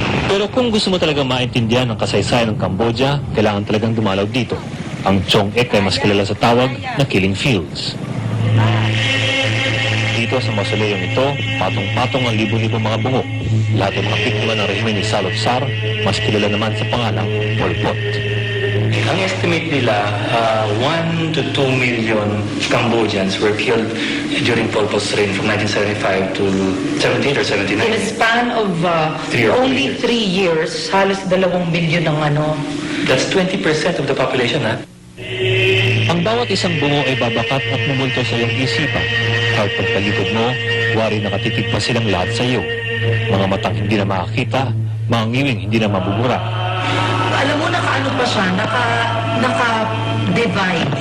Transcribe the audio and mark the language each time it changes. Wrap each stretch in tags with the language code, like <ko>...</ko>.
<tl>Pero kung gusto mo talaga maintindihan ang kasaysayan ng Cambodia, kailangan talagang dumalaw dito. Ang Chong Ek ay mas kilala sa tawag na Killing Fields. Dito sa mausoleum ito, patong-patong ang libo-libo mga bungo. Lahat ng mga biktima ng rehimen ni Salot Sar, mas kilala naman sa pangalang Pol Pot. Ang estimate nila,</tl> <en>1 to 2 million Cambodians were killed during Pol Pot's reign from 1975 to 78 or 79. In a span of only 3 years,</en> <tl>halos 2 milyon ang</tl> <en>That's 20% of the population, ha?</en> <tl>Ang bawat isang bungo ay babakat at mumulto sa iyong isipan. Kahit pagtalikod mo, wari nakatitig pa silang lahat sa iyo. Mga matang hindi na makakita, mga ngiwing hindi na mabubura. Alam mo, nakaano pa siya, naka-divide.</tl>